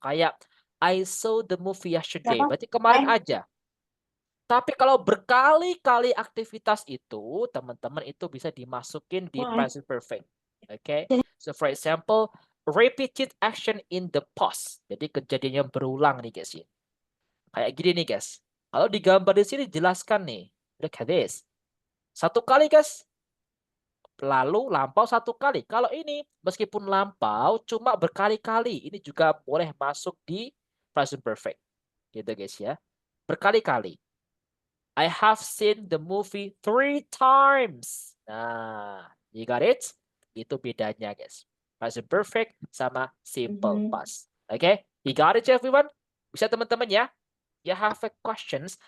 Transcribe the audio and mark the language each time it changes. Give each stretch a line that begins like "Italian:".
English: Kayak I saw the movie yesterday.
Indonesian: Berarti kemarin aja. Tapi kalau berkali-kali aktivitas itu, teman-teman itu bisa dimasukin di present perfect. Oke.
English: So for example, repeated action in the past.
Indonesian: Jadi kejadian yang berulang nih guys ya. Kayak gini nih guys. Kalau digambar di sini jelaskan nih.
English: Look at this.
Indonesian: Satu kali guys. Lalu lampau satu kali. Kalau ini meskipun lampau cuma berkali-kali. Ini juga boleh masuk di present perfect. Gitu guys ya. Berkali-kali.
English: I have seen the movie 3 times. Nah, you got it?
Indonesian: Itu bedanya, guys. Present perfect sama simple Mhm.
English: past. Oke, you got it everyone?
Indonesian: Bisa teman-teman ya?
English: You have a questions?